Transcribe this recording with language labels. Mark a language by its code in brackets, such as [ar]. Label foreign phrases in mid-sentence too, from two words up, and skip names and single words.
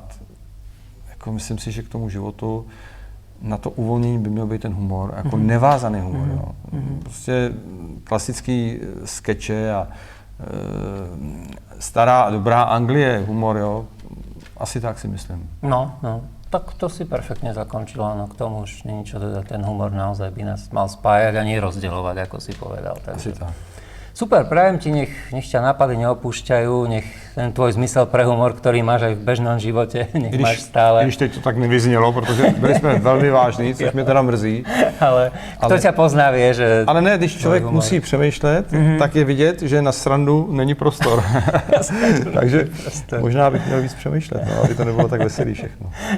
[cs] Jako myslím si, že k tomu životu na to uvolnění by měl být ten humor, jako nevázaný humor. Jo? Prostě klasický skeče a stará a dobrá Anglie humor, jo? Asi tak si myslím. No. [sk] Tak to si perfektne zakončilo, no k tomu už nie niečo dodať, ten humor naozaj by nás mal spájať a nie rozdeľovať, ako si povedal. [cs] Asi tak. [sk] Super, prajem ti, nech ťa nápady neopúšťajú, nech ten tvoj zmysel pre humor, ktorý máš aj v bežnom živote, nech máš stále. [cs] Když teď to tak nevyznělo, protože byli jsme velmi vážní, což mě teda mrzí. [sk] Ale kto ťa pozná, vie, že... [cs] Ale ne, když člověk musí přemýšlet, tak je vidět, že na srandu není prostor. Takže možná bych měl víc přemýšlet, no, aby to nebylo tak veselý všechno.